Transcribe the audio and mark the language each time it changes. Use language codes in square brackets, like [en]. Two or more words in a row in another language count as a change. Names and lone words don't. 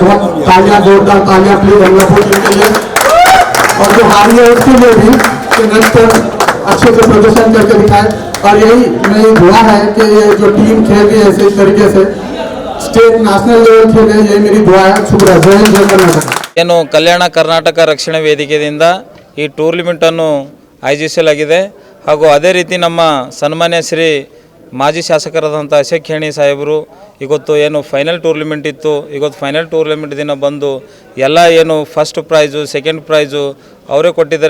[hi] बहुत तालियां, जोरदार तालियां प्लीज अमलापुर टीम के लिए। और जो हारी है उसके लिए भी नेक्स्ट अच्छे से प्रदर्शन करके दिखाए। और यही मेरी दुआ है कि ये जो टीम खेल रही है इस तरीके से [en] state national level [hi] खेले, यही मेरी दुआ है। शुक्रिया, जय हिंद, जय कर्नाटक। [kn] ಏನು ಕಲ್ಯಾಣ ಕರ್ನಾಟಕ ರಕ್ಷಣಾ ವೇದಿಕೆಯಿಂದ ಈ ಟೂರ್ನಿಮೆಂಟನ್ನು ಆಯೋಜಿಸಲಾಗಿದೆ। ಹಾಗೂ ಅದೇ ರೀತಿ ನಮ್ಮ ಸನ್ಮಾನ್ಯ ಶ್ರೀ ಮಾಜಿ ಶಾಸಕರಾದಂಥ ಅಶೋಕ್ ಖೇಣಿ ಸಾಹೇಬರು ಇವತ್ತು ಏನು [en] final tournament [kn] ಇತ್ತು, ಇವತ್ತು [en] final tournament [kn] ದಿನ ಬಂದು ಎಲ್ಲ ಏನು [en] first prize second prize [kn] ಅವರೇ ಕೊಟ್ಟಿದ್ದಾರೆ।